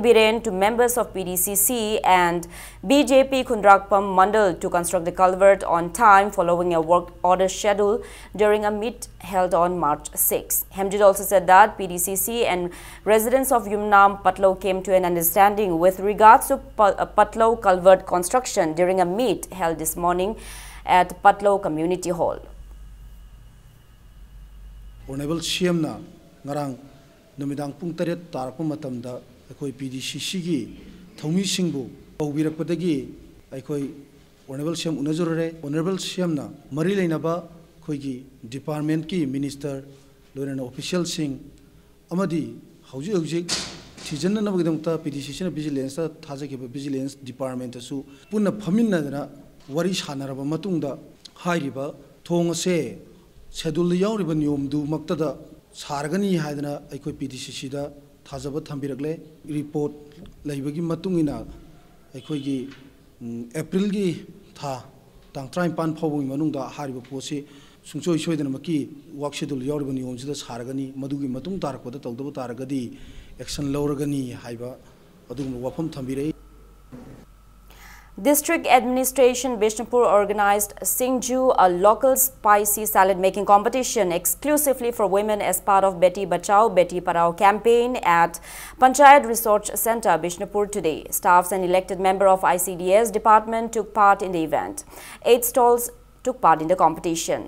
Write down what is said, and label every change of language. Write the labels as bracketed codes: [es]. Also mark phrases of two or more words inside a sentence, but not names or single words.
[en] Biren to members of PDCC and BJP Kundrakpam Mandal to construct the culvert on time following a work order schedule during a meet held on March 6. Hemjit also said that PDCC and residents of Yumnam Patlo came to an understanding with regards to Patlo culvert construction during a meet held this morning at Patlo Community Hall. Honorable CM [mni] ngarang numidang pung taret tarakpa matamda akoi PDCC gi thomi singbu paubirakpadagi akoi [en] Honorable CM [mni] unajurare [en] Honorable CM [mni] na mari leinaba khoigi department ki minister loina official sing amadi hauji thijanna nabagidamta PDCC na vigilance thajaki [en] vigilance department [mni] asu punna phaminna dana wari sanaraba matungda hairiba thong ase schedule yauriba niyom du maktada sargani haidana aikoi PDCC da thajaba thambiragle report laibagi matungina aikoi April gi tha tang try pan phawung manungda hariba posi sungchoi soidana maki [en] work schedule [mni] yauriba niyomsida sargani madugi matung tarakpada tawdaba taragadi action lawragani haiba adugum wafam thambire. [en] District Administration Bishnupur organized Singju, a local spicy salad making competition exclusively for women as part of Beti Bachao, Beti Padhao campaign at Panchayat Research Centre, Bishnupur today. Staffs and elected member of ICDS department took part in the event. 8 stalls took part in the competition.